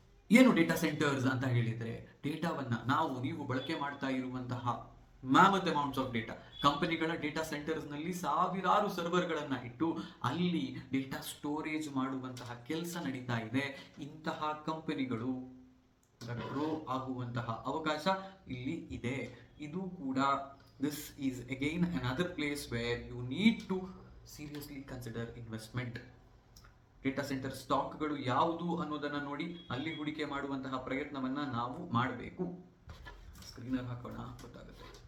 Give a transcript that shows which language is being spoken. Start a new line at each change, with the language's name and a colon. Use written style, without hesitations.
Kannada: ಏನು data centres ಅಂತ ಹೇಳಿದ್ರೆ, ಡೇಟಾವನ್ನ ನೀವು ಬಳಕೆ ಮಾಡ್ತಾ ಇರುವಂತಹ
English: mammoth amounts of data,
Kannada: ಕಂಪನಿಗಳ ಡೇಟಾ ಸೆಂಟರ್ಸ್ ನಲ್ಲಿ ಸಾವಿರಾರು ಸರ್ವರ್ಗಳನ್ನ ಇಟ್ಟು ಅಲ್ಲಿ ಡೇಟಾ ಸ್ಟೋರೇಜ್ ಮಾಡುವಂತಹ ಕೆಲಸ ನಡೀತಾ ಇದೆ. ಇಂತಹ ಕಂಪನಿಗಳು ಗ್ರೋ ಆಗುವಂತಹ ಅವಕಾಶ ಇಲ್ಲಿ ಇದೆ. ಇದು ಕೂಡ
English: this is again another place where you need to seriously consider investment.
Kannada: Data centre ಸ್ಟಾಕ್ಗಳು ಯಾವುದು ಅನ್ನೋದನ್ನ ನೋಡಿ ಅಲ್ಲಿ ಹೂಡಿಕೆ ಮಾಡುವಂತಹ ಪ್ರಯತ್ನವನ್ನ ನಾವು ಮಾಡಬೇಕು. ಸ್ಕ್ರೀನರ್ ಹಾಕೋಣ, ಗೊತ್ತಾಗುತ್ತೆ.